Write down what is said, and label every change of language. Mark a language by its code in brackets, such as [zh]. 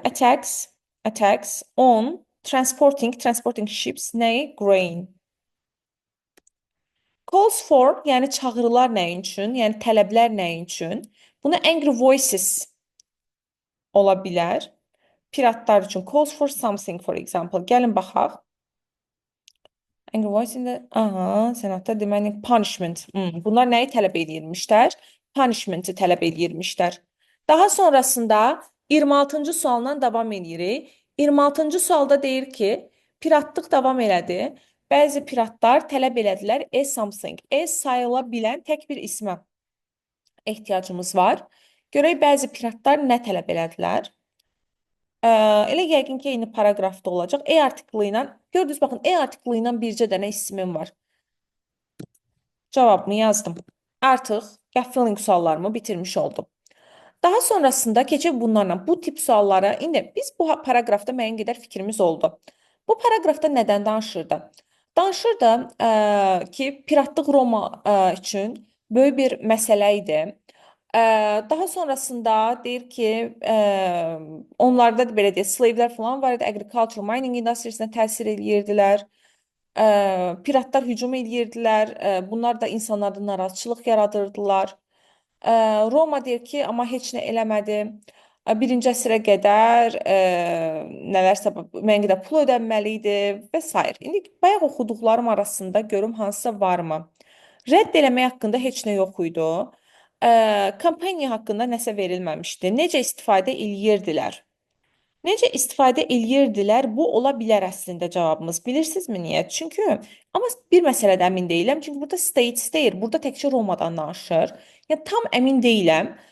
[en] Attacks on transporting ships. [az] Nəyi? Grain. [en] Calls for, [az] yəni çağrılar nəyin üçün? Yəni tələblər nəyin üçün? Bunu [en] angry voices [az] ola bilər. Piratlar üçün. [en] Calls for something, for example. [az] Gəlin baxaq. [en] Angry voice [az] indi, sənətdə deməli punishment. Bunlar nəyi tələb edirmişlər? Punishmenti tələb edirmişlər. Daha sonrasında 26-cı sualdan davam edirik. 26-cı sualda deyir ki, piratlıq davam elədi. Bəzi piratlar tələb elədilər something. Sayıla bilən tək bir ismə ehtiyacımız var. Görək bəzi piratlar nə tələb elədilər? Elə yəqin ki, eyni paraqrafda olacaq. Artiklı ilə, gördünüz, baxın, artiklı ilə bircə dənə ismim var. Cavabımı yazdım. Artıq gap filling suallarımı bitirmiş oldum. Daha sonrasında keçib bunlarla bu tip suallara, indi biz bu paraqrafda müəyyən qədər fikrimiz oldu. Bu paraqrafda nədən danışırdı? Danışırdı ki, piratlıq Roma üçün böyük bir məsələ idi. Daha sonrasında deyir ki, onlarda da belə deyək, slave'lər falan var idi, agriculture, mining industriyasinə təsir edirdilər. Piratlar hücum edirdilər, bunlar da insanlarda narazıçılıq yaradırdılar. Roma deyir ki, amma heç nə eləmədi. Birinci əsrə qədər nələrsə müəyyən qədər pul ödənməli idi və s. İndi bayaq oxuduqlarım arasında görüm hansısa varmı? Rədd eləmək haqqında heç nə yox idi. Kampaniya haqqında nəsə verilməmişdi. Necə istifadə eləyirdilər? Necə istifadə eləyirdilər? Bu ola bilər əslində cavabımız. Bilirsinizmi niyə? Çünki, amma bir məsələdə əmin deyiləm. Çünki burada states deyir. Burada təkcə Romadan danışır. Yəni tam əmin deyiləm.